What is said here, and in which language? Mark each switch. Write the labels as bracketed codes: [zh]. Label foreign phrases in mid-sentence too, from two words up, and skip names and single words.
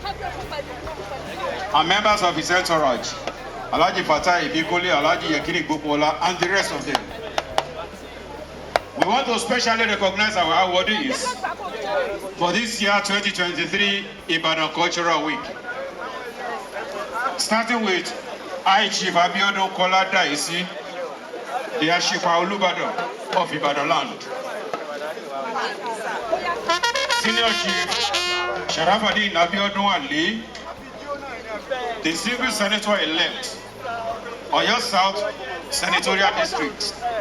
[en] and members of his entourage, Alhaji Fatai Ibikole, Alhaji Yekini Gbopola, and the rest of them. We want to specially recognize our awardees for this year 2023 Ibadan Cultural Week. starting with High Chief Abiodun Kola Daisi, the Ashipa Olubadan of Ibadan land. Senior Chief Sharafadin Abiodun Ali, the Single Senator-elect, Oyo South Senatorial District.